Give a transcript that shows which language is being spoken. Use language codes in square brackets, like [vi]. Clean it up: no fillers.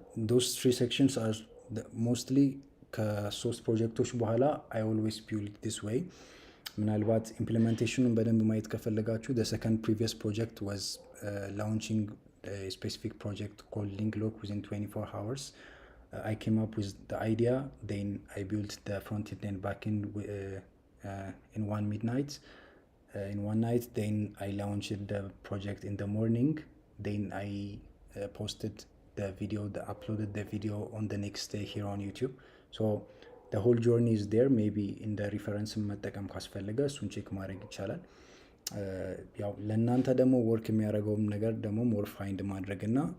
[en] ዶስ 3 ሴክሽንስ አር ሞስትሊ [am] ከ3 ፕሮጀክቶች በኋላ [en] አይ ኦልዌይስ ቢልድ ዲስ ዌይ። [am] ምናልባት ኢምፕሊሜንቴሽኑን በደንብ ማየት ከፈለጋችሁ [en] the second previous project was launching a specific project called Linklock within 24 hours. I came up with the idea, then I built the front end and back end in one midnight. In one night, then I launched the project in the morning. Then I posted the video, uploaded the video on the next day here on YouTube. So the whole journey is there. Maybe in the reference [am] መጠቀም ካስፈለገ እሱን ቼክ ማድረግ ይቻላል። ያው ለእናንተ ደግሞ ወርክ የሚያደርገውም ነገር ደግሞ ሞር ፋይንድ ማድረግና